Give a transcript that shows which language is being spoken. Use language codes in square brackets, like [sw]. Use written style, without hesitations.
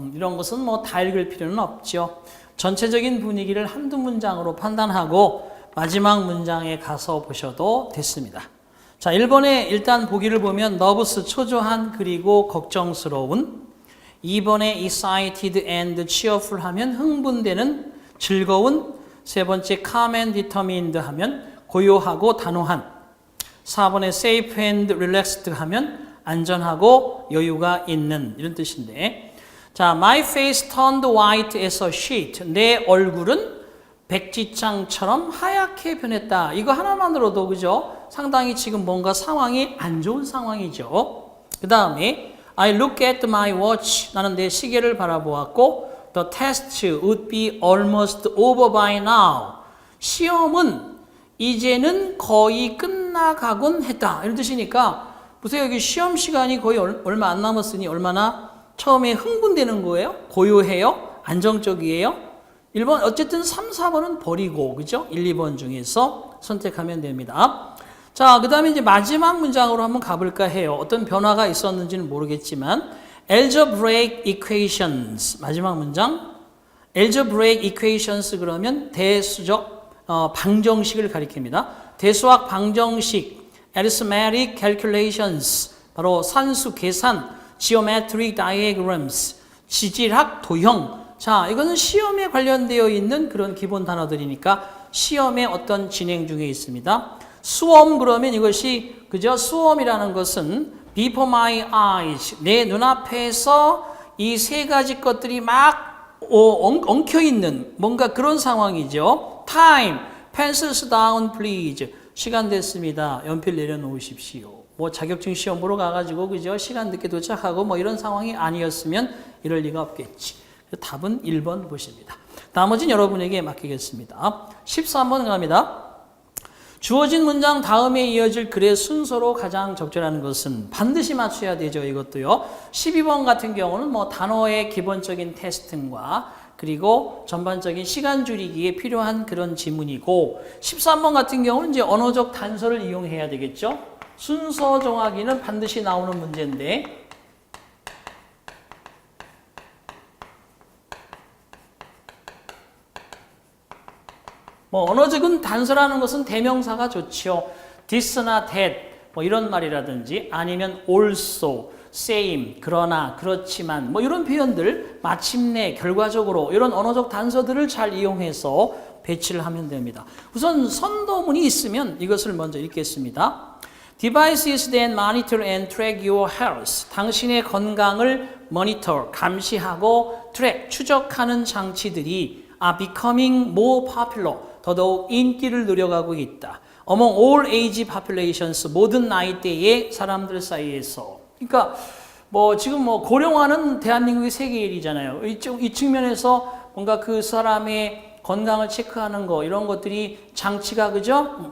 [ko] 이런 것은 뭐 다 읽을 필요는 없죠. 전체적인 분위기를 한두 문장으로 판단하고 마지막 문장에 가서 보셔도 됐습니다. 자, 1번에 일단 보기를 보면 nervous, 초조한 그리고 걱정스러운. 2번에 [en] excited and cheerful [ko] 하면 흥분되는, 즐거운. 세 번째 [en] calm and determined [ko] 하면 고요하고 단호한. 4번에 [en] safe and relaxed [ko] 하면 안전하고 여유가 있는, 이런 뜻인데, 자, [en] my face turned white as a sheet. [ko] 내 얼굴은 백지장처럼 하얗게 변했다. 이거 하나만으로도 그죠? 상당히 지금 뭔가 상황이 안 좋은 상황이죠. [en] 그 다음에 I look at my watch. [ko] 나는 내 시계를 바라보았고 [en] the test would be almost over by now. [ko] 시험은 이제는 거의 끝나가곤 했다. 이런 뜻이니까 보세요. 여기 시험 시간이 거의 얼마 안 남았으니 얼마나 처음에 흥분되는 거예요? 고요해요? 안정적이에요? 1번 어쨌든 3, 4번은 버리고 그죠? 1, 2번 중에서 선택하면 됩니다. 자, 그 다음에 이제 마지막 문장으로 한번 가볼까 해요. 어떤 변화가 있었는지는 모르겠지만 algebraic equations. 마지막 문장 algebraic equations 그러면 대수적 방정식을 가리킵니다. 대수학 방정식 arithmetic calculations 바로 산수 계산 geometric diagrams 지질학 도형. 자, 이거는 시험에 관련되어 있는 그런 기본 단어들이니까 시험의 어떤 진행 중에 있습니다. 수험 그러면 이것이 그죠? 수험이라는 것은 [en] before my eyes [ko] 내 눈앞에서 이 세 가지 것들이 막 엉켜 있는 뭔가 그런 상황이죠. [en] time pencils down please [ko] 시간 됐습니다. 연필 내려놓으십시오. 뭐 자격증 시험 보러 가가지고 그죠? 시간 늦게 도착하고 뭐 이런 상황이 아니었으면 이럴 리가 없겠지. 답은 1번 보십니다. 나머지는 여러분에게 맡기겠습니다. 13번 갑니다. 주어진 문장 다음에 이어질 글의 순서로 가장 적절한 것은 반드시 맞춰야 되죠. 이것도요. 12번 같은 경우는 뭐 단어의 기본적인 테스트과 그리고 전반적인 시간 줄이기에 필요한 그런 지문이고 13번 같은 경우는 이제 언어적 단서를 이용해야 되겠죠. 순서 정하기는 반드시 나오는 문제인데 뭐 언어적인 단서라는 것은 대명사가 좋죠. this나 that 뭐 이런 말이라든지 아니면 also, same, 그러나, 그렇지만 뭐 이런 표현들 마침내, 결과적으로 이런 언어적 단서들을 잘 이용해서 배치를 하면 됩니다. 우선 선도문이 있으면 이것을 먼저 읽겠습니다. [en] Devices that monitor and track your health. [ko] 당신의 건강을 [en] monitor, 감시하고 track, [ko] 추적하는 장치들이 [en] are becoming more popular. [ko] 더더욱 인기를 누려가고 있다. [en] Among all age populations, [ko] 모든 나이대의 사람들 사이에서. 그러니까 뭐 지금 뭐 고령화는 대한민국의 세계 일이잖아요. 이 측면에서 뭔가 그 사람의 건강을 체크하는 거 이런 것들이 장치가 그죠?